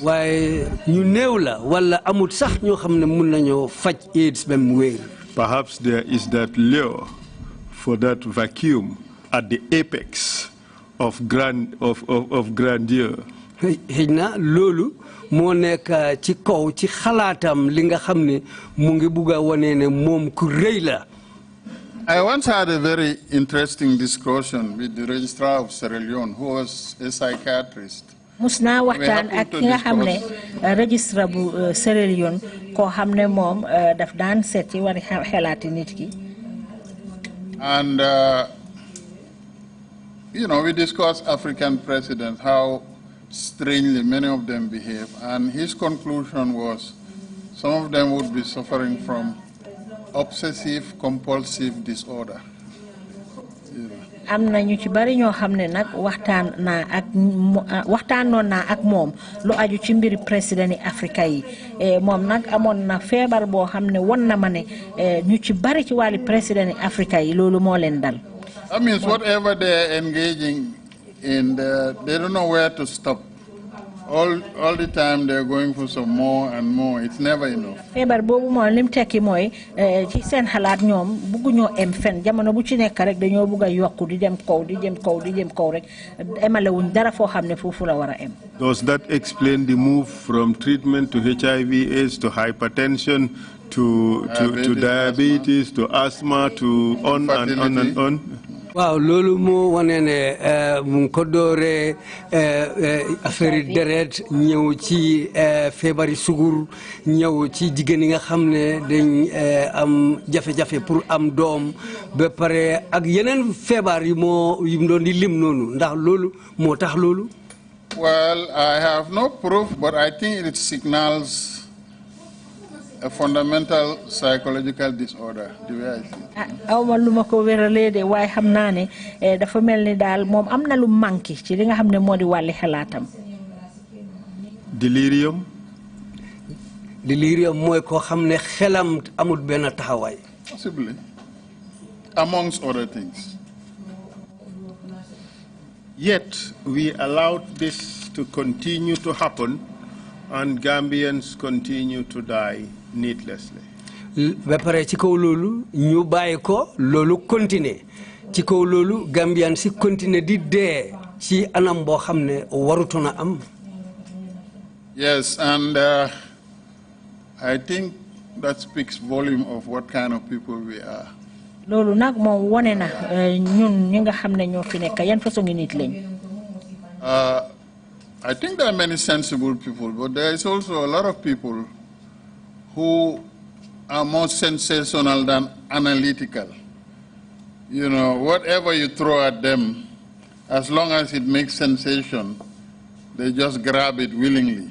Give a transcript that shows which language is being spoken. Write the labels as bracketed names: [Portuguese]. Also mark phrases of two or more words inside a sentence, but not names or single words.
[Wolof] Waaye ñu néew la wala amut sax ñoo xam ne mun nañoo faj AIDS ba mu wér. [English] Perhaps there is that lure for that vacuum at the apex of grandeur. [Wolof] Xëy na loolu moo nekk ci kaw ci xalaatam li nga xam ne mu ngi bugg a wane ne moom ku rëy la. [English] I once had a very interesting discussion with the registrar of Sierra Leone, who was a psychiatrist. [Wolof] Musna waxtaan ak ki nga xam ne registrar bu Sierra Leone koo xam ne moom daf daan seet ci wari xelaati nit ki. [English] And we discussed African presidents, how strangely many of them behave, and his conclusion was some of them would be suffering from obsessive compulsive disorder. [Wolof] am na ñu ci bari ñoo xam ne nag waxtaanoon naa ak moom lu aju ci mbiri président yi Afrika yi moom nag amoon na feebar boo xam ne won na ma ne ñu ci bari ci wàlli président yi Afrika yi loolu moo leen dal. [English] That means whatever they're engaging in, they don't know where to stop. All the time they're going for some more and more. It's never enough. [Wolof] feebar boobu moom lim tekki mooy ci seen xalaat ñoom bugguñoo em fen jamono bu ci nekk rek dañoo bugg a yokku di dem kaw di jëm kaw di jëm kaw rek emalewuñ dara foo xam ne foofu la war a em. [English] Does that explain the move from treatment to HIV/AIDS to hypertension to diabetes to asthma to on and on and on? [Wolof] Waaw loolu moo wane ne mu ngi ko dooree affaire deret ñëw ci feebari sugur ñëw ci jigéen yi nga xam ne dañ am jafe-jafe pour am doom ba pare ak yeneen feebar yu mu doon di lim noonu ndax loolu moo tax loolu. [English] Well, I have no proof, but I think it signals a fundamental psychological disorder, the way I see. [Wolof] awma lu ma ko wéralee de waaye xam naa ne dafa mel ni daal moom am na lu manqué ci li nga xam ne moo di wàlli xalaatam. [English] Delirium. [Wolof] Delirium mooy koo xam ne xelam amul benn taxawaay. [English] Possibly, amongst other things. Yet we allowed this to continue to happen, and Gambians continue to die needlessly. [Wolof] ba pare ci kaw loolu ñu bàyyi ko loolu continuer ci kaw loolu Gambian si continuer di dee ci anam boo xam ne warutoon a am. [English] Yes, and I think that speaks volume of what kind of people we are. [Wolof] loolu nag moom wone na ñun ñi nga xam ne ñoo fi nekk yan façon nit lañ. [English] I think there are many sensible people, but there is also a lot of people who are more sensational than analytical. You know, whatever you throw at them, as long as it makes sensation, they just grab it willingly.